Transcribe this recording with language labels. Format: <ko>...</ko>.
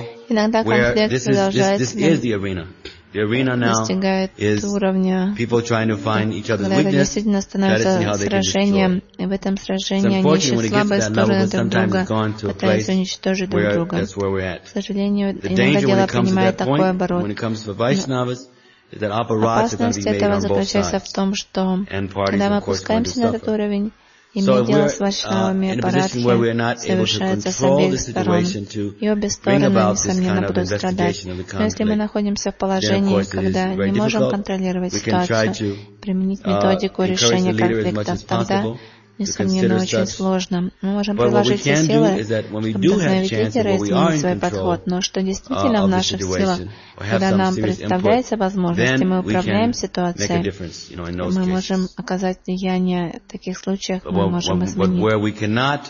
<ru>Иногда конфликт продолжается,</ru> <en>the arena now is people trying to find each other's weakness, that is how they can destroy. So unfortunately, when it gets to that level, sometimes it's gone to a place where that's where we're at. The danger when it comes to that point, when it comes to the Vaishnavas, is that aparatas are going to be made on both sides. And parties, of course, are going to suffer. So if we're in a position where we're not able to control the situation to bring about this kind of investigation of the conflict, then of course it is very difficult. We can try to encourage the leader as much as possible.</en> <ru>Несомненно, очень сложно. Мы можем приложить все силы, чтобы заставить лидера изменить свой подход. Но что действительно в наших силах, когда нам представляется возможность, и мы управляем ситуацией, мы можем оказать влияние в таких случаях, мы можем изменить.</ru>